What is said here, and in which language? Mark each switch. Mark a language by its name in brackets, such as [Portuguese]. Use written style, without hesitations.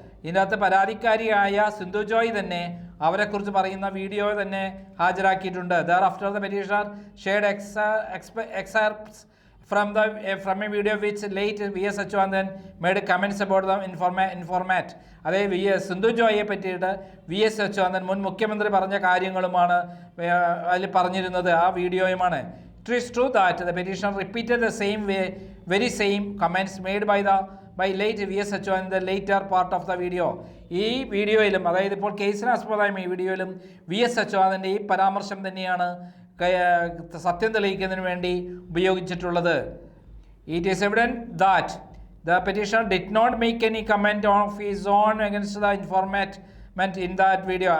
[Malayalam] ഇതിനകത്ത് പരാതിക്കാരിയായ സിന്ധു ജോയ് തന്നെ അവരെക്കുറിച്ച് പറയുന്ന വീഡിയോ തന്നെ ഹാജരാക്കിയിട്ടുണ്ട്. [English] Thereafter the petitioner shared excerpts from a video which late VS Achuthanandan made comments about the informant. [Malayalam] അതായത് സിന്ധു ജോയെ പറ്റിയിട്ട് VS അച്യുതാനന്ദൻ മുൻ മുഖ്യമന്ത്രി പറഞ്ഞ കാര്യങ്ങളുമാണ് അതിൽ പറഞ്ഞിരുന്നത്, ആ വീഡിയോയുമാണ്. [English] It is true that the petitioner repeated the very same comments made by late VS Achuthanandan in the later part of the video. [Malayalam] ഈ വീഡിയോയിലും, അതായത് ഇപ്പോൾ കേസിനാസ്പദമായ ഈ വീഡിയോയിലും VS അച്യുതാനന്ദൻ്റെ ഈ പരാമർശം തന്നെയാണ് സത്യം തെളിയിക്കുന്നതിന് വേണ്ടി ഉപയോഗിച്ചിട്ടുള്ളത്. [English] It is evident that the petitioner did not make any comment of his own against the informant in that video.